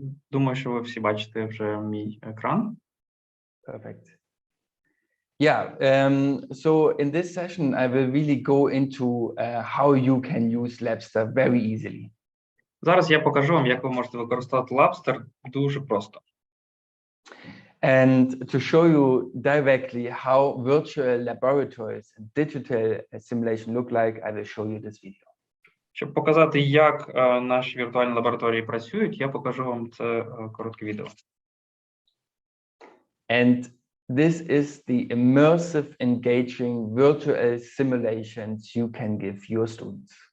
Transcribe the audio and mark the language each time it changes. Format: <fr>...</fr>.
<uk>Думаю, що ви всі бачите вже мій екран.</uk> <en>Perfect. Yeah, so in this session, I will really go into how you can use Labster very easily.</en> <uk>Зараз я покажу вам, як ви можете використовувати Labster дуже просто.</uk> <en>And to show you directly how virtual laboratories and digital simulation look like, I will show you this video.</en> <uk>Щоб показати, як наші віртуальні лабораторії працюють, я покажу вам це коротке відео.</uk> <en>And this is the immersive, engaging virtual simulations you can give your students.</en>